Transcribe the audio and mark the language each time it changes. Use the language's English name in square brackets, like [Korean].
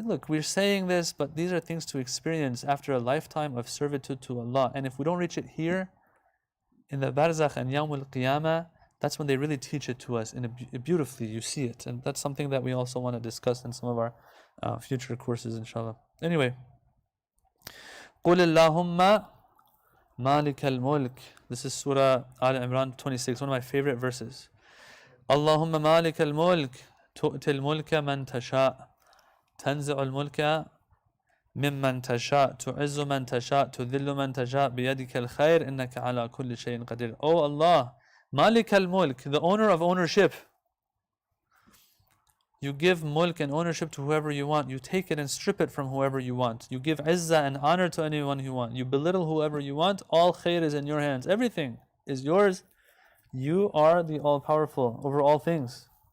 [English] Look, we're saying this, but these are things to experience after a lifetime of servitude to Allah. And if we don't reach it here, in the barzakh and yawmul qiyamah, that's when they really teach it to us beautifully. You see it, and that's something that we also want to discuss in some of our future courses, inshallah. Anyway, [Arabic] قُلِ اللَّهُمَّ مَالِكَ الْمُلْكِ. [English] This is Surah Al Imran 26, one of my favorite verses. [Arabic] اللهم مالك الملك تؤتي الملك من تشاء تنزع الملك ممن تشاء تعز من تشاء تذل من تشاء بيدك الخير إنك على كل شيء قدير. [English] Oh Allah, Malik al-Mulk, the owner of ownership. You give mulk and ownership to whoever you want. You take it and strip it from whoever you want. You give izzah and honor to anyone you want. You belittle whoever you want. All khair is in your hands. Everything is yours. You are the all-powerful over all things.